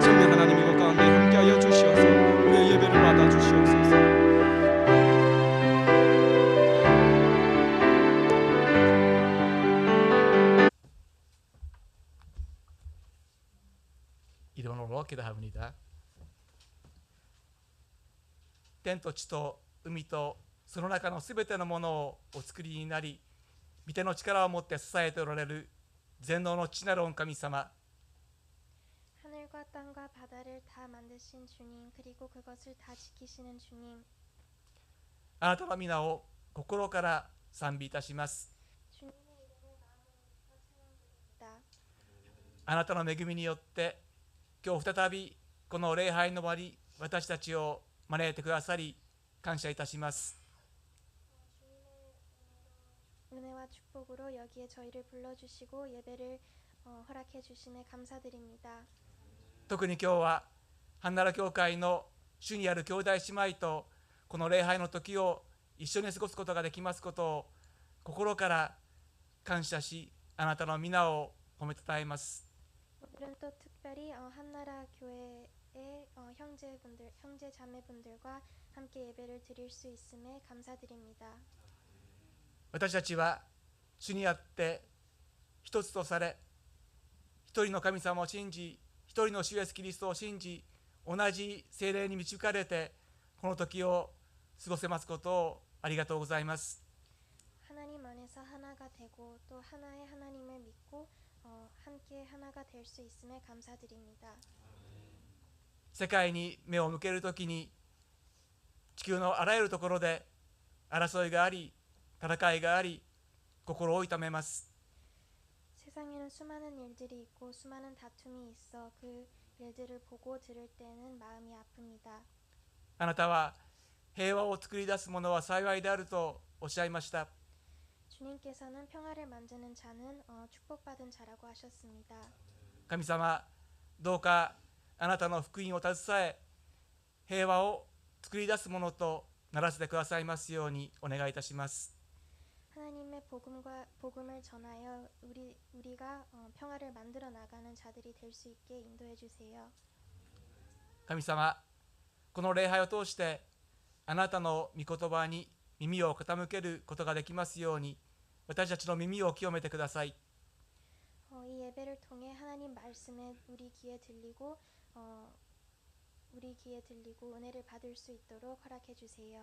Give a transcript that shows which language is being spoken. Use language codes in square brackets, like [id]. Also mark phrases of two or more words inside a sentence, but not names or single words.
[ko] 성령 하나님 이것 가운데 함께하여 주시어서 우리의 예배를 받아 주시옵소서. 이름으로 기도합니다. [ja] 天と地と海とその中のすべてのものをお作りになり、御手の力を持って支えておられる全能の父なる御神様、 [ko] 하늘과 땅과 바다를 다 만드신 주님, 그리고 그것을 다 지키시는 주님, [ja] あなたの皆を心から賛美いたします。 [ko] 주님의 이름을 마음으로부터 찬양드립니다. [ja] あなたの恵みによって今日再びこの礼拝の場に私たちを招いてくださり感謝いたします。 [ko] 은혜와 축복으로 여기에 저희를 불러주시고 예배를 허락해 주심에 감사드립니다. [ja] 特に今日はハンナラ教会の主にある兄弟姉妹とこの礼拝の時を一緒に過ごすことができますことを心から感謝し、あなたの皆を褒めたたえます。 [ko] 오늘은 또 특별히 한나라 교회의 형제분들, 형제 자매분들과 함께 예배를 드릴 수 있음에 감사드립니다. [ja] 私たちは主にあって一つとされ、一人の神様を信じ、一人の主イエスキリストを信じ、同じ聖霊に導かれてこの時を過ごせますことをありがとうございます。 [ko] 하나님 안에서 하나가 되고 또 하나의 하나님을 믿고 함께 하나가 될 수 있음에 감사드립니다. [ja] 世界に目を向けるときに地球のあらゆるところで争いがあり、戦いがあり、心を痛めます。 [ko] 세상에는 수많은 일들이 있고 수많은 다툼이 있어 그 일들을 보고 들을 때는 마음이 아픕니다. [ja] あなたは平和を作り出す者は幸いであるとおっしゃいました。 [ko] 주님께서는 평화를 만드는 자는 축복받은 자라고 하셨습니다. [ja] 神様、どうかあなたの福音を携え、平和を作り出すものとならせてくださいますようにお願いいたします。 [ko] 하나님의 복음을 전하여 우리가 평화를 만들어 나가는 자들이 될 수 있게 인도해 주세요. [ja] 神様、この礼拝を通してあなたの御言葉に耳を傾けることができますように、私たちの耳を清めてください。 [ko] 이 예배를 통해 하나님 말씀에 우리 귀에 들리고 은혜를 받을 수 있도록 허락해 주세요.